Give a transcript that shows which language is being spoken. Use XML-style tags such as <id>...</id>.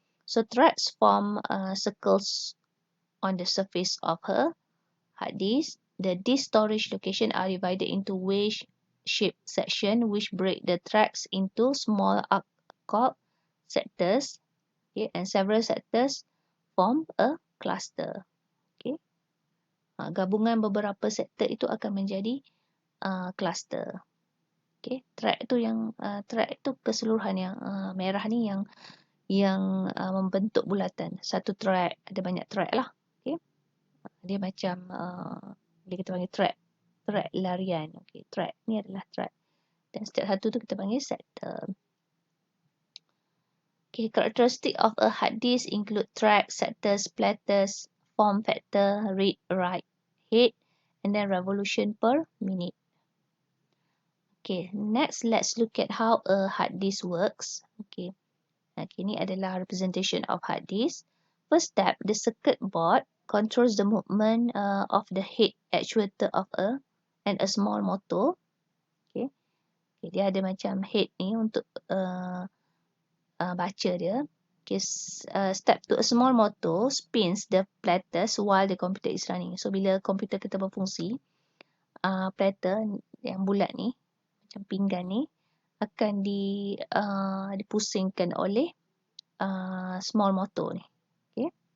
<en>So tracks form circles on the surface of her hard disk. The disk storage location are divided into wedge-shaped section which break the tracks into small arc called sectors. Okay, and several sectors form a cluster. Okay.</en> <ms>Gabungan beberapa sektor itu akan menjadi cluster. Okay, track tu yang track tu keseluruhan yang merah ni yang membentuk bulatan. Satu track, ada banyak track lah. Okay. Dia macam dia kita panggil track larian. Okay, track ni adalah track. Dan setiap satu tu kita panggil sector.</ms> <en>Okay, characteristic of a hard disk include track, sectors, platters, form factor, read, write, head, and then revolution per minute. Okay, next let's look at how a hard disk works. Okay,</en> <ms>ni adalah</ms> <en>representation of hard disk. First step, the circuit board controls the movement of the head actuator of a small motor.</en> <ms>Okay, dia ada macam head ni untuk baca dia.</ms> <en>Okay, step to a small motor spins the platters while the computer is running.</en> <ms>So bila komputer kita berfungsi, platter yang bulat ni macam pinggan ni akan dipusingkan oleh small motor ni. Okay.</ms>